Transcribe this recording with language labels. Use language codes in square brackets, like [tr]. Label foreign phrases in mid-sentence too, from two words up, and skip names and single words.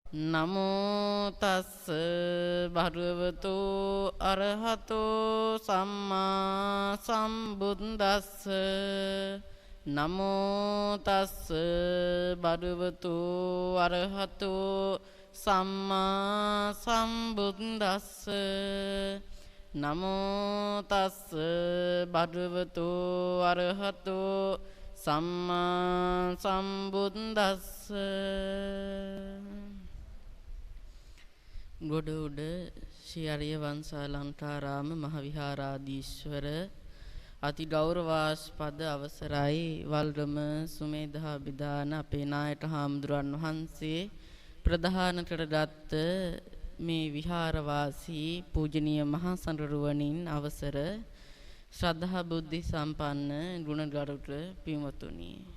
[pi] නමෝ තස්ස භගවතු අරහතෝ සම්මා සම්බුද්දස්ස නමෝ තස්ස භගවතු අරහතෝ සම්මා සම්බුද්දස්ස නමෝ තස්ස භගවතු අරහතෝ සම්මා සම්බුද්දස්ස [si] ගොඩ උඩ ශ්‍රී අරිය වංශාලංකාරාම මහවිහාරාධීශ්වර අති ගෞරවාස්පද අවසරයි වල්රම සුමේධා බිදාන අපේ නායක හාමුදුරන් වහන්සේ ප්‍රධාන කරගත් මේ විහාරවාසී පූජනීය මහා සංඝරුවනින් අවසර ශ්‍රද්ධා බුද්ධ සම්පන්න ගුණගරුක පින්වතුනි